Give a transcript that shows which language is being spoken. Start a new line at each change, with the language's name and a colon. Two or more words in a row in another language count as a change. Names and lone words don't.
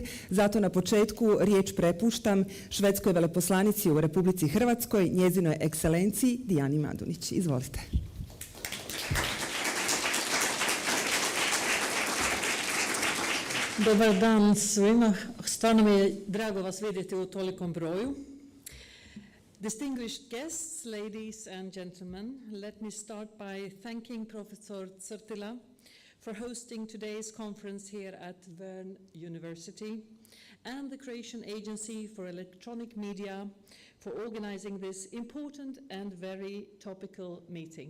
Croatian: Zato na početku riječ prepuštam švedskoj veleposlanici u Republici Hrvatskoj, njezinoj ekscelenciji Dijani Madunić. Izvolite. Dobar dan svima. Stvarno mi je drago vas vidjeti u tolikom broju.
English: Distinguished guests, ladies and gentlemen, let me start by thanking Professor Zrtila for hosting today's conference here at VERN University and the Croatian Agency for Electronic Media for organizing this important and very topical meeting.